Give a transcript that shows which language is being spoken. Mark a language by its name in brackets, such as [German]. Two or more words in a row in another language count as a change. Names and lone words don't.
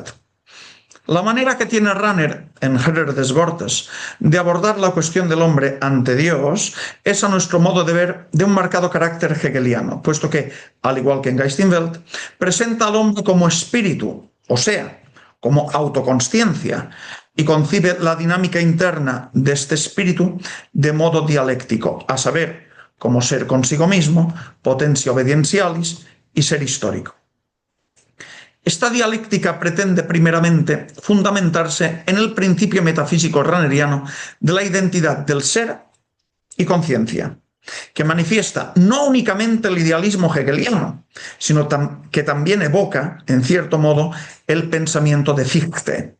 [Spanish] La manera que tiene Rahner en Gerer des Wortes de abordar la cuestión del hombre ante Dios es, a nuestro modo de ver, de un marcado carácter hegeliano, puesto que, al igual que en Geist in Welt, presenta al hombre como espíritu, o sea, como autoconsciencia, y concibe la dinámica interna de este espíritu de modo dialéctico, a saber, como ser consigo mismo, [Latin] potentia obedientialis [Spanish] y ser histórico. Esta dialéctica pretende primeramente fundamentarse en el principio metafísico rahneriano de la identidad del ser y conciencia, que manifiesta no únicamente el idealismo hegeliano, sino que también evoca, en cierto modo, el pensamiento de Fichte.